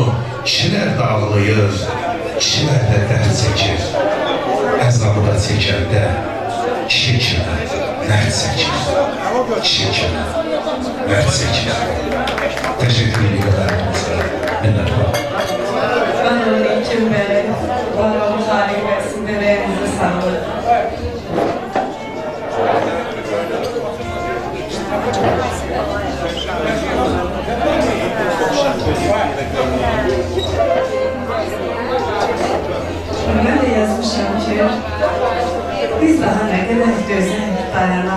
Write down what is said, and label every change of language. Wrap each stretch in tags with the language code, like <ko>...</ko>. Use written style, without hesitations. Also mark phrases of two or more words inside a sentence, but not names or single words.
<az>Kişilər də ağlayır, kişilər də dərd çəkir. Əzabı da çəkəndə kişi kimi mərd çəkir. Kişi kimi mərd çəkir. Təşəkkür edirəm. Minnətlər.</az> <tr>Ben onun için böyle bana müsaade versin de elinize sağlık. Ben de yazmışım ki biz daha ne kadar güzel dayanalım.</tr>